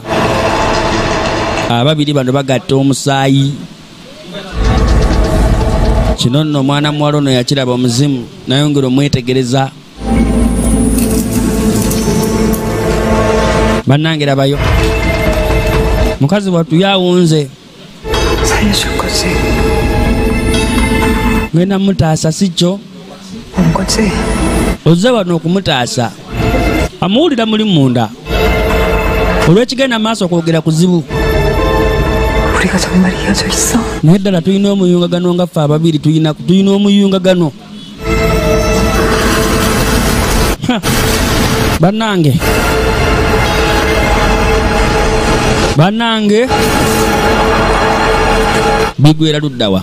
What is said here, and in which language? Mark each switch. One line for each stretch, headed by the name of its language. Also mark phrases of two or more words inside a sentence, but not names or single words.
Ganda: Ababiri bano bagatta omusaayi. Kino nno omwana muwala ono yakiraba omuzimu nayongera omwetegereza. Bannange labayo mukazi wattu yawunze.
Korean: 살려줄 거지.
Ganda: Ngenda mutaasa si kyo.
Korean: 온 거지.
Ganda: Ozze wano okumutaasa. Amuwulira muli munda. Olw'ekigenda maaso okwogera kuzibu.
Korean: 우리가 정말 이어져 있어.
Ganda: Naye ddala tulina omuyungagano nga ffe ababiri tulina omuyungagano. Bannange bigwera luddawa.